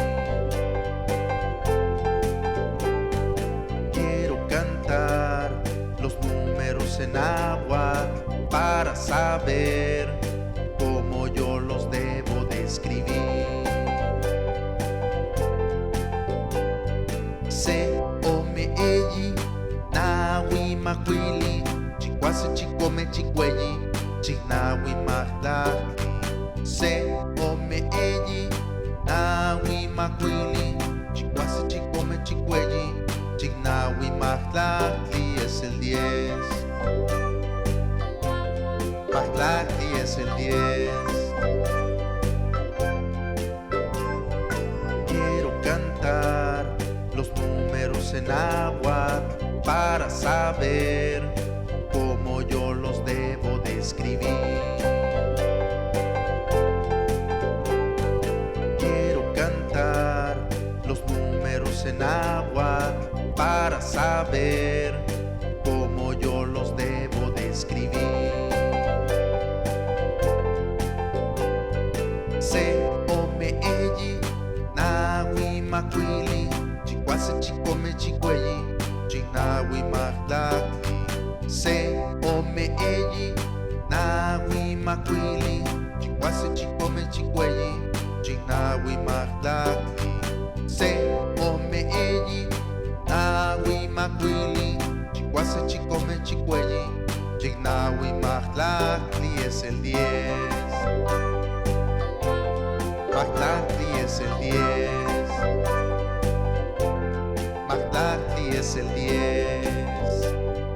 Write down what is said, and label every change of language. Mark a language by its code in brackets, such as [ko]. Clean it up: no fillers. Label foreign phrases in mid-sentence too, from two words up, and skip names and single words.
[es] Quiero cantar los números en agua para saber cómo yo los debo describir. [nah] Se, ome, eyi, nawi, makwili, chikwase, chikome, chikweyi, chiknawi, mahtaki. Se, ome, eyi, nawi, makwili, chikwase, chikome, chikweyi, chiknawi, mahtaki. [es] Es el 10. Mahtaki es el 10. Quiero cantar los números en agua para saber cómo yo los debo describir. Quiero cantar los números en agua para saber cómo yo los debo describir. [nah] Se, ome, eyi, nawi, makwili, chikwase, chikome, chikweyi, chiknawi, mahtaki. Se, ome, eyi, nawi, makwili, chikwase, chikome, chikweyi, chiknawi, mahtaki. Se, ome, eyi, nawi, makwili, chikwase, chikome, chikweyi, chiknawi, mahtaki. [es] Es el 10. Mahtaki es el 10. Mahtaki es el 10.